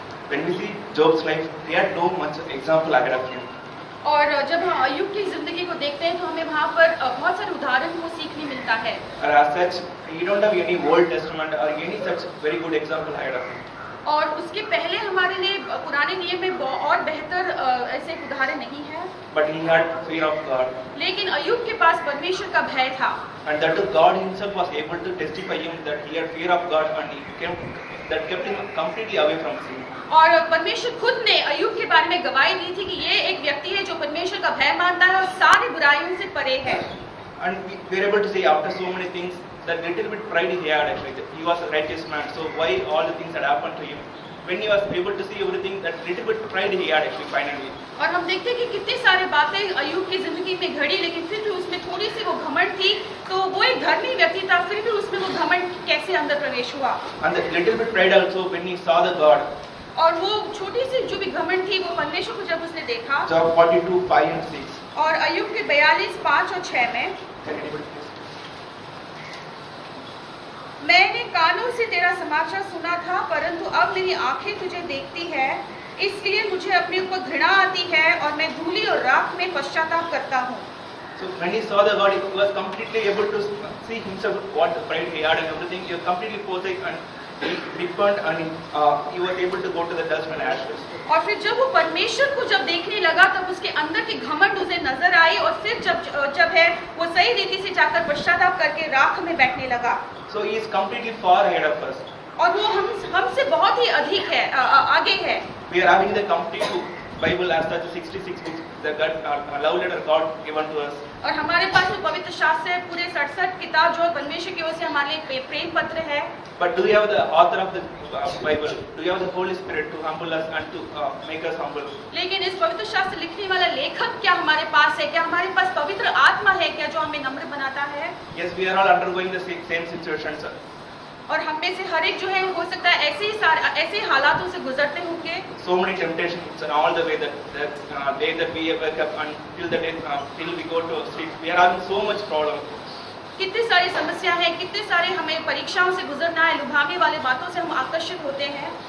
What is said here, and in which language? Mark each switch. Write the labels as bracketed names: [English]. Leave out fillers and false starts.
[English] When we see Job's life, he had no much example ahead of him. [Hindi] और जब हम अय्यूब की जिंदगी को देखते हैं तो हमें वहाँ पर बहुत सारे उदाहरण को सीखने मिलता है। [English] And as such, he don't have any Old Testament or any such very good example ahead of him. [Hindi] और उसके पहले हमारे लिए पुराने नियम में और बेहतर ऐसे उदाहरण नहीं है। [English] But he had fear of God. [Hindi] लेकिन अय्यूब के पास परमेश्वर का भय था। [English] And that God himself was able to testify him that he had fear of God, and that kept him completely away from sin. [Hindi] और परमेश्वर खुद ने अय्यूब के बारे में गवाही दी थी कि ये एक व्यक्ति है जो परमेश्वर का भय मानता है और सारी बुराइयों से परे है। [English] And we are able to say after so many things that little bit pride he had actually. He was a righteous man. So why all the things that happened to him? When he was able to see everything, that little bit pride he had actually finally. [Hindi] और हम देखते हैं कि कितनी सारी बातें अय्यूब की जिंदगी में घड़ी, लेकिन फिर भी उसमें थोड़ी सी वो घमंड थी। तो वो एक धर्मी व्यक्ति था, फिर भी उसमें वो घमंड कैसे अंदर प्रवेश हुआ? [English] And that little bit pride also when he saw the God. [Hindi] और वो छोटी सी जो भी घमंड थी वो परमेश्वर को जब उसने देखा। [English] Job 42:5 and 6. [Hindi] और अय्यूब के 42:5 और 6 में, मैंने कानों से तेरा समाचार सुना था, परंतु अब मेरी आंखें तुझे देखती है, इसलिए मुझे अपने ऊपर घृणा आती है और मैं धूली और राख में पश्चाताप करता हूँ। [English] So when he saw the God, he was completely able to see himself what the pride he had and everything. He was completely forsake and he repented and he was able to go to the dust and ashes. [Hindi] और फिर जब वो परमेश्वर को जब देखने लगा तब उसके अंदर की घमंड उसे नजर आई और फिर जब है वो सही रीति से जाकर पश्चाताप करके राख में बैठने लगा। [English] So he is completely far ahead of us. [Hindi] और वो हमसे बहुत ही अधिक है, आगे है। [English] We are having the complete Bible as such 66 books, the God, love letter God given to us. [Hindi] और हमारे पास वो पवित्र शास्त्र है, पूरे 67 किताब जो परमेश्वर की ओर से हमारे लिए प्रेम पत्र है। [English] But do you have the author of the Bible? Do you have the Holy Spirit to humble us and to make us humble? [Hindi] लेकिन इस पवित्र शास्त्र लिखने वाला लेखक क्या हमारे पास है? क्या हमारे पास पवित्र आत्मा है क्या जो हमें नम्र बनाता है? [English] Yes, we are all undergoing the same situation, sir. [Hindi] और हम में से हर एक जो है हो सकता है ऐसे ही हालातों से गुजरते होंगे। [English] So many temptations and all the way that day that we wake up until the day till we go to sleep, we are having so much problem. [Hindi] कितनी सारी समस्या है, कितने सारे हमें परीक्षाओं से गुजरना है, लुभाने वाले बातों से हम आकर्षित होते हैं।